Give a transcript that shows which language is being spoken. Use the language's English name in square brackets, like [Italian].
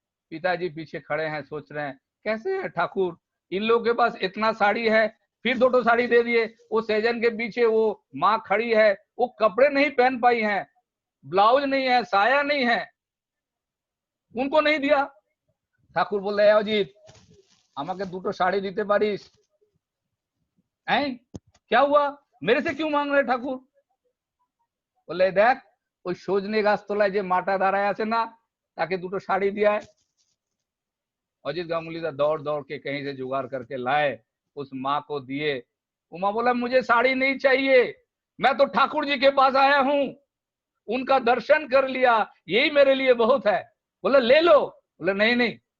[Hindi] पिताजी पीछे खड़े हैं, सोच रहे हैं कैसे है ठाकुर, इन लोगों के पास इतना साड़ी है, फिर 2 साड़ी दे दिए। वो सहजन के पीछे वो माँ खड़ी है, वो कपड़े नहीं पहन पाई हैं, ब्लाउज नहीं है, साया नहीं है, उनको नहीं दिया। ठाकुर बोले [Bangla] अजित আমাকে দুটো শাড়ি দিতে পারিস? [Hindi] हैं क्या हुआ, मेरे से क्यों मांग रहे ठाकुर? बोले देख [Bangla] ওই সজনে গাছ তলায় যে মাটা দাঁড়ায় আছে না, তাকে দুটো শাড়ি [Hindi] दिया है। अजित गांगुली दा दौड़ दौड़ के कहीं से जुगाड़ करके लाए, उस माँ को दिए। उमा बोला मुझे साड़ी नहीं चाहिए, मैं तो ठाकुर जी के पास आया हूँ, उनका दर्शन कर लिया, यही मेरे लिए बहुत है। बोला ले लो। बोले नहीं नहीं।